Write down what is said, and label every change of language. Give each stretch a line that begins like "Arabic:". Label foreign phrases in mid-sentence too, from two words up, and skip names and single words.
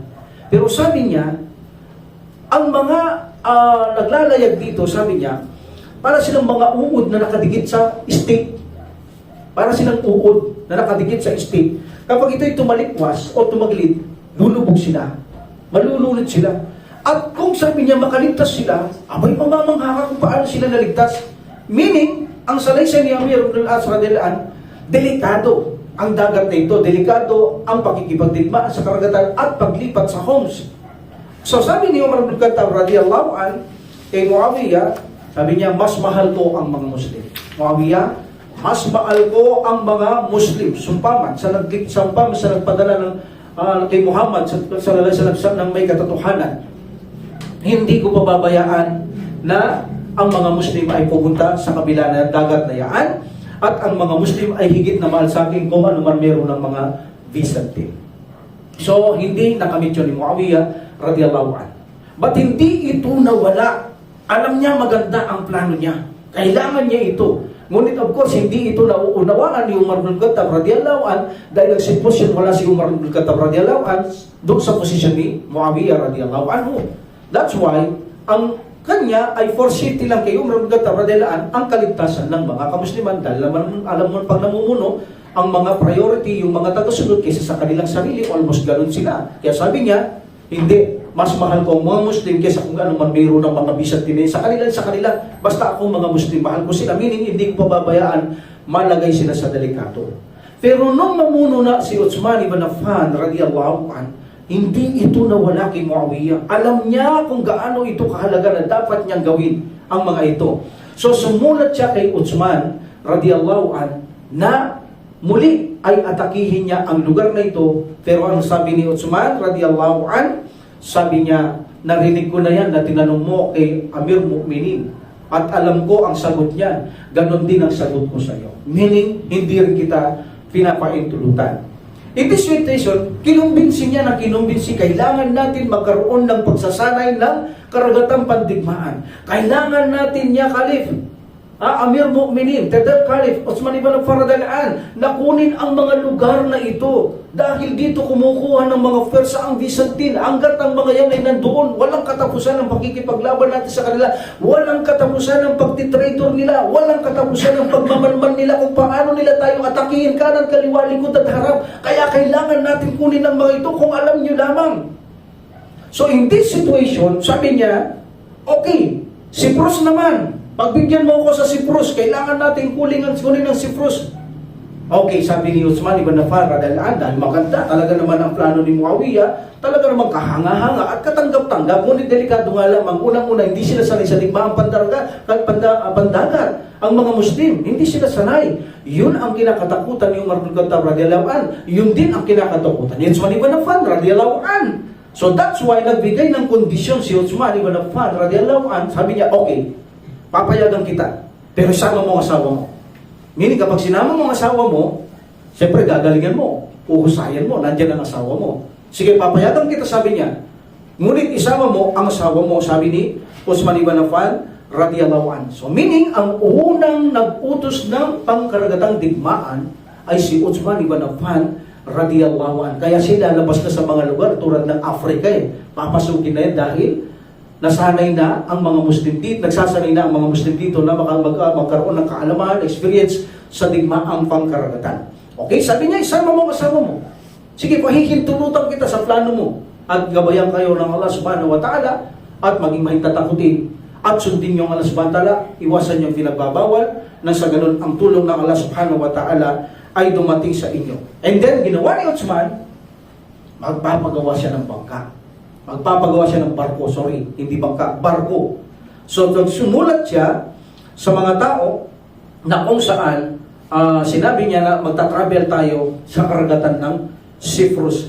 Filipino: Pero sabi niya, ang mga naglalayag dito, sabi niya, para silang mga uod na nakadikit sa stake. Para silang uod na nakadikit sa stake. Kapag ito'y tumalikwas o tumagilid, lulubog sila. Malulunod sila. At kung sabi niya makaligtas sila, abay mamamangha kung paano sila naligtas. Meaning, ang salaysay ni Amir ibn al-As
Arabic: رضي الله عنه,
Filipino: delikado ang dagat na ito. Delikado ang pakikipagdigmaan sa karagatan at paglipat sa Homs. So sabi ni Umar bin Khattab
Arabic: رضي الله عن
Filipino: kay Muawiyah, sabi niya, mas mahal ko ang mga Muslim. Muawiyah, mas mahal ko ang mga Muslim. Sumpaman sa nagpadala ng kay Muhammad sa ng may katotohanan. Hindi ko pababayaan na ang mga Muslim ay pupunta sa kabila ng dagat na yaan at ang mga Muslim ay higit na mahal sa akin kung ano man meron ng mga Byzantine. So hindi nakamit yun ni Muawiyah
Arabic: رضي الله عنه.
Filipino: But hindi ito nawala. Alam niya maganda ang plano niya. Kailangan niya ito. Ngunit
English: of course,
Filipino: hindi ito nauunawaan ni Umar bin Khattab
Arabic: رضي الله عنه
Filipino: dahil nagsitposyon wala si Umar bin Khattab
Arabic: رضي الله عنه
Filipino: doon sa posisyon ni Muawiyah radiyallahu anhu.
English: That's why,
Filipino: ang kanya ay
English: for safety
Filipino: lang kay Umar bin Khattab
Arabic: رضي الله عنه
Filipino: ang kaligtasan ng mga kamusliman dahil alam mo pag namumuno, ang mga priority, yung mga tagasunod kaysa sa kanilang sarili, almost ganun sila. Kaya sabi niya, hindi, mas mahal ko ang mga Muslim kaysa kung ano man mayroon ng mga Byzantine. Sa kanila, basta ako mga Muslim, mahal ko sila. Meaning, hindi ko pababayaan, malagay sila sa delikato. Pero nung mamuno na si Uthman ibn Affan,
Arabic: رضي الله عنه,
Filipino: hindi ito nawala kay Muawiyah. Alam niya kung gaano ito kahalaga na dapat niyang gawin ang mga ito. So, sumulat siya kay Uthman,
Arabic: رضي الله عنه,
Filipino: na muli ay atakihin niya ang lugar na ito. Pero ang sabi ni Uthman
Arabic: رضي الله عن,
Filipino: sabi niya, narinig ko na yan na tinanong mo kay
Arabic: أمير المؤمنين
Filipino: at alam ko ang sagot niyan. Ganon din ang sagot ko sa iyo. Meaning, hindi rin kita pinapaintulutan.
English: In this situation,
Filipino: kinumbinsi niya na kinumbinsi, kailangan natin magkaroon ng pagsasanay ng karagatang pandigmaan. Kailangan natin niya, Khalif,
Arabic: أمير المؤمنين,
Filipino: Tadal Khalif, Uthman ibn Affan radhiyallahu na kunin ang mga lugar na ito. Dahil dito kumukuha ng mga persa ang Byzantine. Hanggat ang mga yan ay nandoon, walang katapusan ng pakikipaglaban natin sa kanila. Walang katapusan ng pagtitraitor nila. Walang katapusan ng pagmamanman nila kung paano nila tayong atakihin kanan, kaliwa, likod at harap. Kaya kailangan natin kunin ang mga ito kung alam nyo lamang.
English: So in this situation,
Filipino: sabi niya, okay, Cyprus naman. Pagbigyan mo ako sa Cyprus, kailangan natin kunin ang Cyprus. Okay, sabi ni Uthman ibn Affan
Arabic: رضي الله عنه,
Filipino: dahil maganda talaga naman ang plano ni Muawiyah, talaga naman kahanga-hanga at katanggap-tanggap, ngunit delikado nga lamang, unang-una, hindi sila sanay sa digmaang pandagat. Ang mga Muslim, hindi sila sanay. Yun ang kinakatakutan ni Umar bin Khattab
Arabic: رضي الله عنه.
Filipino: Yun din ang kinakatakutan ni Uthman ibn Affan
Arabic: رضي الله عنه.
English: So that's why
Filipino: nagbigay ng kondisyon si Uthman ibn Affan
Arabic: رضي الله عنه.
Filipino: Sabi niya, okay, papayagan kita, pero sama mo ang asawa mo. Meaning, kapag sinama mo ang asawa mo, siyempre gagalingan mo, uhusayan mo, nandiyan ang asawa mo. Sige, papayagan kita, sabi niya. Ngunit isama mo ang asawa mo, sabi ni Uthman ibn Affan
Arabic: رضي الله عنه.
Filipino: So meaning, ang unang nag-utos ng pangkaragatang digmaan ay si Uthman ibn Affan
Arabic: رضي الله عنه.
Filipino: Kaya sila labas na sa mga lugar tulad ng Africa papasukin na yan dahil nasanay na ang mga Muslim dito, nagsasanay na ang mga Muslim dito na magkaroon ng kaalaman, experience sa digmaang pangkaragatan. Okay, sabi niya, isama mo, kasama mo. Sige, pahihintulutan kita sa plano mo at gabayan kayo ng Allah
Arabic: سبحانه وتعالى
Filipino: at maging mahintatakutin at sundin niyo ang Allah
Arabic: سبحانه وتعالى,
Filipino: iwasan niyo ang pinagbabawal na sa ganun ang tulong ng Allah
Arabic: سبحانه وتعالى
Filipino: ay dumating sa inyo.
English: And then,
Filipino: ginawa ni Uthman, magpapagawa siya ng bangka. Magpapagawa siya ng barko, hindi bangka, barko. So, sumulat siya sa mga tao na kung saan sinabi niya na magta-travel tayo sa karagatan ng Cyprus.